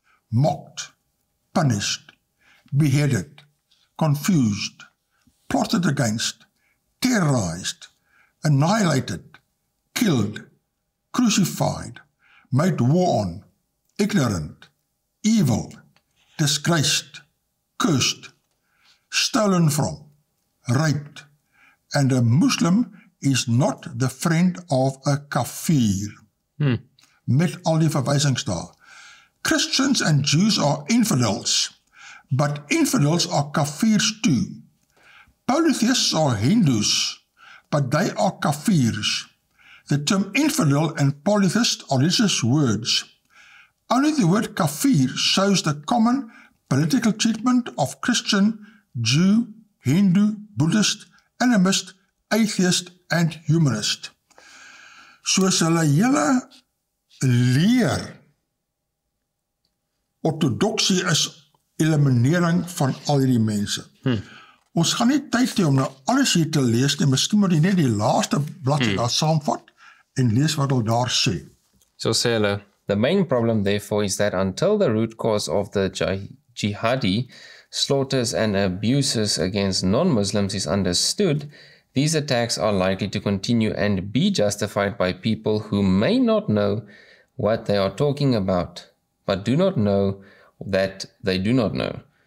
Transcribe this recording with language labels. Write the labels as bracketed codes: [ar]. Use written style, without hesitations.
[en] mocked, punished, beheaded, confused, plotted against, terrorized, annihilated, killed, crucified, made war on, ignorant, evil, disgraced, cursed, stolen from, raped, and a Muslim is not the friend of a kafir. [af] Met al die verwysings daar. [en] Christians and Jews are infidels, but infidels are kafirs too. Polytheists are Hindus, but they are kafirs. The term infidel and polytheist are religious words. Only the word kafir shows the common political treatment of Christian, Jew, Hindu, Buddhist, animist, atheist and humanist. [af] Soos hulle hele leer, ortodoksie is eliminering van al die mense. Ons gaan nie tyd hê om nou alles hier te lees nie, miskien moet jy net die laaste bladsy daar saamvat en lees wat hulle daar sê. So sê hulle, [en] the main problem therefore is that until the root cause of the jihadi slaughters and abuses against non-Muslims is understood, these attacks are likely to continue and be justified by people who may not know what they are talking about, but do not know that they do not know.